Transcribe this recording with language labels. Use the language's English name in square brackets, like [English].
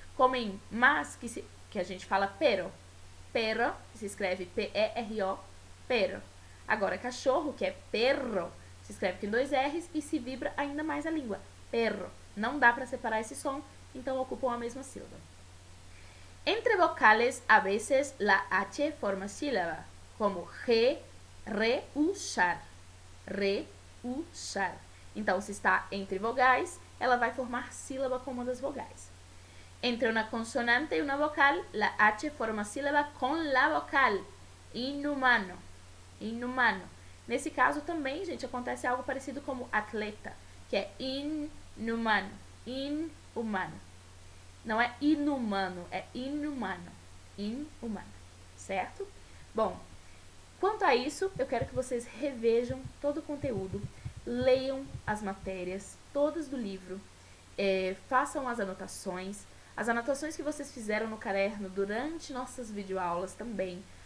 [Portuguese] Como em mas, que a gente fala pero. Pero, se escreve P-E-R-O, pero. Agora, cachorro, que é perro, se escreve com dois R's e se vibra ainda mais a língua. Perro. Não dá para separar esse som, então ocupam a mesma sílaba. [Spanish] Entre vocales, a veces la H forma sílaba, como rehusar. Rehusar. [Portuguese] Então, se está entre vogais, ela vai formar sílaba com uma das vogais. [Spanish] Entre una consonante y una vocal, la H forma sílaba con la vocal. Inumano. Inumano. [Portuguese] Nesse caso também, gente, acontece algo parecido como atleta, que é inumano. Inumano. Não é inumano, é inumano. Inumano. Certo? Bom, quanto a isso, eu quero que vocês revejam todo o conteúdo, leiam as matérias, todas do livro, façam as anotações que vocês fizeram no caderno durante nossas videoaulas também.